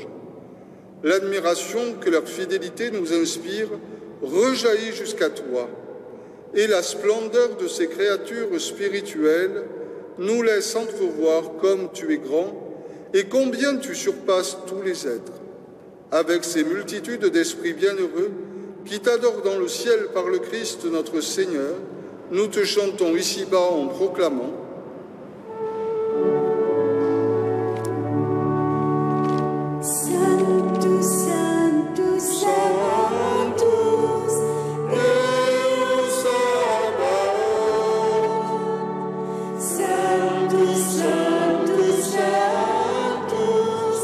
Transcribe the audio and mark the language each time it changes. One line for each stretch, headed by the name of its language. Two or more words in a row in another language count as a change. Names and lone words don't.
French: L'admiration que leur fidélité nous inspire rejaillit jusqu'à toi, et la splendeur de ces créatures spirituelles nous laisse entrevoir comme tu es grand et combien tu surpasses tous les êtres. Avec ces multitudes d'esprits bienheureux qui t'adorent dans le ciel par le Christ notre Seigneur, nous te chantons ici-bas en proclamant:
Latin: Sanctus, Sanctus, Sanctus, Deus Sabaoth. Sanctus, Sanctus, Sanctus,